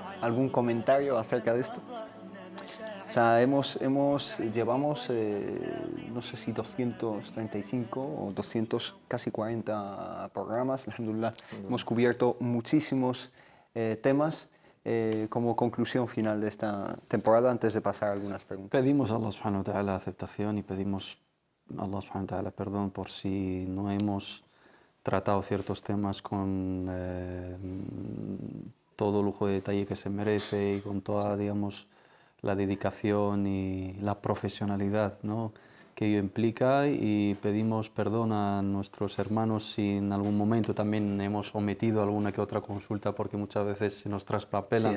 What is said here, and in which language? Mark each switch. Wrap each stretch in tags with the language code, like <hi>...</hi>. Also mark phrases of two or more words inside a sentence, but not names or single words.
<es>¿Algún comentario acerca de esto? O sea, llevamos, no sé si 235 o 200, casi 40 programas. Alhamdulillah, hemos cubierto muchísimos temas. Como conclusión final de esta temporada, antes de pasar a algunas preguntas. Pedimos a</es> <ar>الله سبحانه وتعالى</ar> <es>aceptación y pedimos</es> <ar>الله سبحانه وتعالى,</ar> <es>perdón por si no hemos tratado ciertos temas con todo lujo de detalle que se merece y con toda, digamos, la dedicación y la profesionalidad, ¿no?, que ello implica, y pedimos perdón a nuestros hermanos si en algún momento también hemos omitido alguna que otra consulta, porque muchas veces se nos traspapelan</es>